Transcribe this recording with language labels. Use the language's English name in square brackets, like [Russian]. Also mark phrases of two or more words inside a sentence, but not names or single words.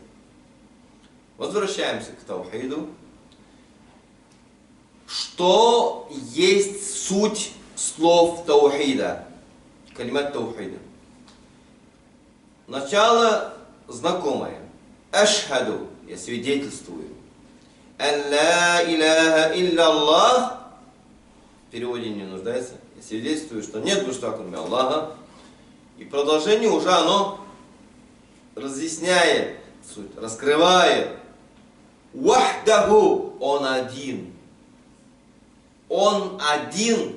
[Russian] Возвращаемся к таухиду. Что есть суть слов таухида? [Arabic] كلمة التوحيد. [Russian] Начало знакомое. Ашхаду, я свидетельствую. [Arabic] أن لا إله إلا الله, [Russian] в переводе не нуждается. Я свидетельствую, что нет божества, кроме Аллаха. И продолжение уже оно разъясняет суть, раскрывает. Вахдаху, он один. Он один.